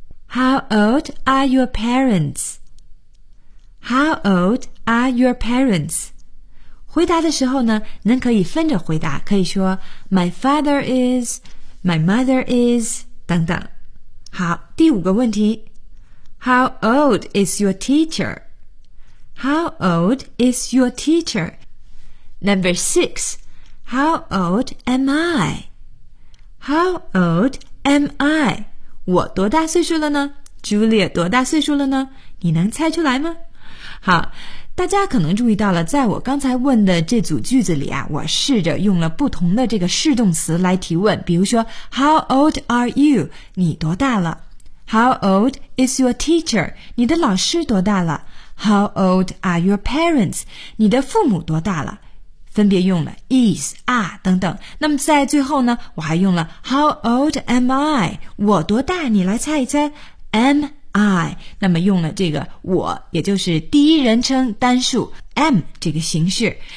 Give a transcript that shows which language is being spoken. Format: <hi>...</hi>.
<en>How old are your parents? How old are your parents?</en> <zh>回答的时候呢，您可以分着回答，可以说</zh> <en>My father is, my mother is,</en> <zh>等等。好，第五个问题。</zh> <en>How old is your teacher? How old is your teacher? Number 6. How old am I? How old am I?</en> <zh>我多大岁数了呢？ Julia 多大岁数了呢？你能猜出来吗？好，大家可能注意到了，在我刚才问的这组句子里啊，我试着用了不同的这个试动词来提问，比如说</zh> <en>How old are you?</en> <zh>你多大了？</zh> <en>How old is your teacher?</en> <zh>你的老师多大了？</zh> <en>How old are your parents?</en> <zh>你的父母多大了？分别用了 is, are 等等。那么在最后呢，我还用了</zh> <en>How old am I?</en> <zh>我多大？你来猜一猜 ，</zh> <en>Am I?</en> <zh>那么用了这个我，也就是第一人称单数 am 这个形式。</zh>